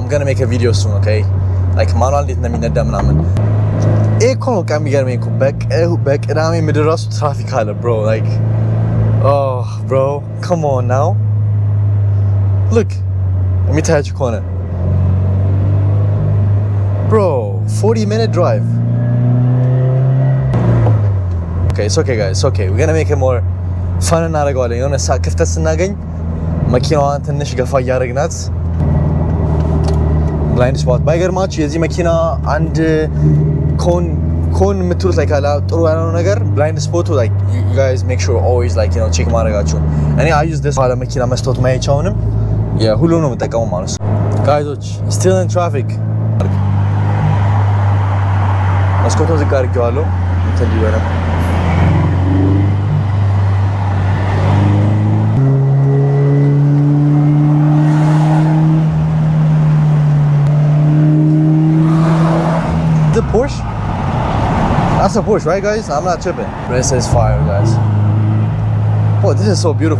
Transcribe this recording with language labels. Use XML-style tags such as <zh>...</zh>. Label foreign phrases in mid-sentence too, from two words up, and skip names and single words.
<en>gonna make a video soon okay like</en> <am>ማኑዋል እንዴት እንደሚነዳ ምናምን እኮ ነው ከሚገርመኝ እኮ በቅዳሜ ምድር ራሱ ትራፊክ አለ</am> <en>bro like oh bro come on now look</en> <am>የሚታያችሁ ከሆነ</am> <en>bro 40-minute drive okay it's okay guys it's okay we're gonna make it more fun</en> <am>እናደርገዋለን የሆነ ክፍተት ስናገኝ መኪናዋን ትንሽ ገፋ እያደረግናት ብላይንድ ስፖት ባይገርማችሁ የዚህ መኪና አንድ ኮን የምትሉት ላይ ካላ ጥሩ ያለው ነገር</am> <en>blind spot like you guys make sure always like you know</en> <am>ቼክ ማድረጋችሁ እኔ</am> <en>I use this</en> <am>ባለ መኪና መስታወት ማየቻውንም ሁሉም ነው የምጠቀመው ማለት ነው ጋይዞች</am> <en>still in traffic</en> <am>መስኮቱን ዝግ አድርጌዋለሁ እንትን ሊበረ</am> <en>The Porsche? That's a Porsche, right, guys? I'm not tripping. This is fire, guys. Oh, this is so beautiful.</en>